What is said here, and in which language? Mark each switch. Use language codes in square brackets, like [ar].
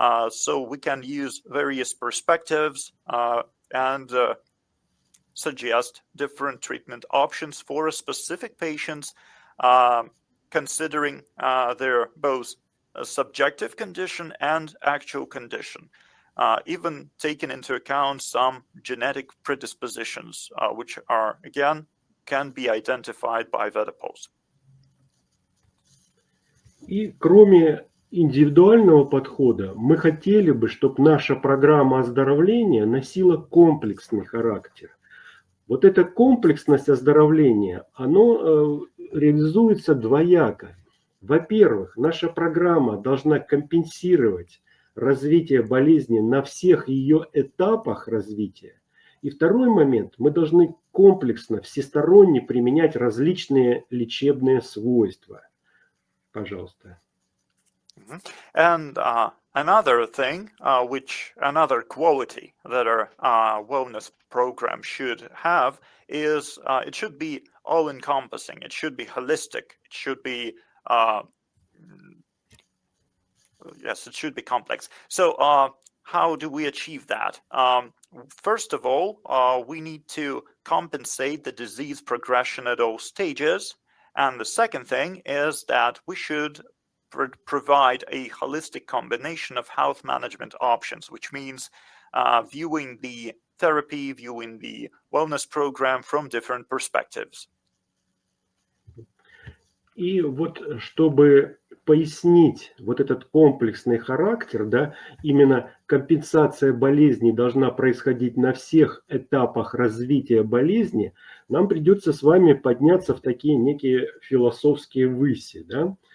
[en] So we can use various perspectives and suggest different treatment options for a specific patient, considering their both subjective condition and actual condition, even taking into account some genetic predispositions, which are, again, can be identified by VedaPulse. [ru] И кроме индивидуального подхода, мы хотели бы, чтобы наша программа оздоровления носила комплексный характер. Вот эта комплексность оздоровления, оно реализуется двояко. Во-первых, наша программа должна компенсировать развитие болезни на всех ее этапах развития. И второй момент, мы должны комплексно, всесторонне применять различные лечебные свойства. Пожалуйста. [en] And another thing, another quality that our wellness program should have is it should be all-encompassing. It should be holistic. It should be, yes, it should be complex. So how do we achieve that? First of all, we need to compensate the disease progression at all stages. And the second thing is that we should provide a holistic combination of health management options, which means viewing the therapy, viewing the wellness program from different perspectives. [ru] И вот чтобы пояснить вот этот комплексный характер, да, именно компенсация болезней должна происходить на всех этапах развития болезни, нам придется с вами подняться в такие некие философские выси, да.